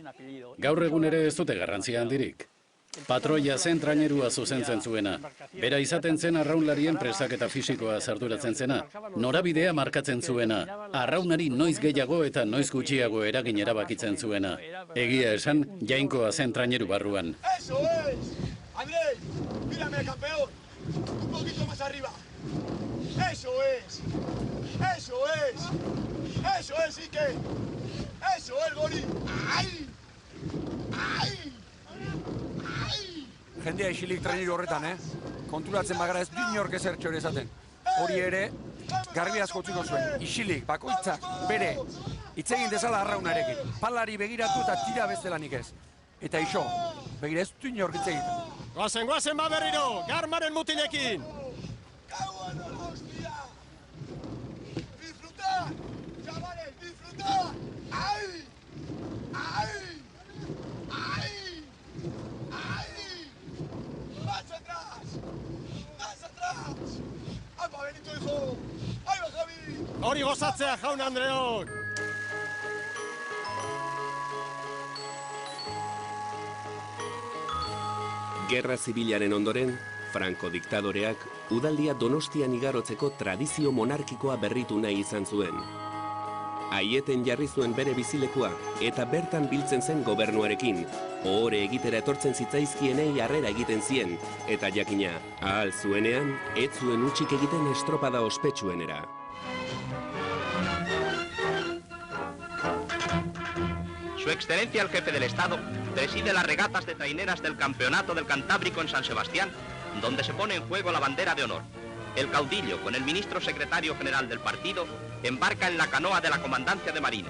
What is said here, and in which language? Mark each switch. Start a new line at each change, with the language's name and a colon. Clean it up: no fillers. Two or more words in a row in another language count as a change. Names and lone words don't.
Basque: Gaur egun ere ez dute garrantzia handirik. Patroia zen trainerua zuzentzen zuena. Bera izaten zen arraunlarien prestaketa fisikoa arduratzen zena. Norabidea markatzen zuena. Arraunari noiz gehiago eta noiz gutxiago eragin erabakitzen zuena. Egia esan, jainkoa zen traineru barruan.
Spanish: ¡Eso es! ¡Andrés! ¡Mírame, campeón! ¡Un poquito más arriba! ¡Eso es! ¡Eso es! ¡Eso es, Ike! ¡Eso es, Goli! ¡Ay! ¡Ay!
Basque: Jendea isilik traineru horretan, konturatzen bagara ez du inork ezertxo ere esaten. Hori ere, garbi askotziko zuen, isilik, bakoitzak, bere, hitz egin dezala arraunarekin. Palari begiratu eta tira bestelanik ez. Eta iso, begira ez du inork hitz egiten. Goazen ba berriro, garmaren mutilekin!
Spanish: ¡Disfrutar! ¡Chavales, disfrutar! ¡Ay! ¡Ay! ¡Ay! ¡Ay! ¡Más atrás! ¡Más atrás! ¡Ay, va, Benito, hijo! ¡Ay, va, Javi!
Basque: Hori gozatzea, jaun Andreok! Gerra zibilaren ondoren, Franco diktadoreak udaldia Donostian igarotzeko tradizio monarkikoa berritu nahi izan zuen. Aieten jarri zuen bere bizilekua eta bertan biltzen zen gobernuarekin, ohore egitera etortzen zitzaizkienei harrera egiten zien, eta jakina, ahal zuenean, ez zuen utzik egiten estropada ospetsuenera.
Spanish: Su Excelencia el Jefe del Estado preside las regatas de traineras del Campeonato del Cantábrico en San Sebastián, donde se pone en juego la bandera de honor. El caudillo, con el ministro secretario general del partido, embarca en la canoa de la Comandancia de Marina.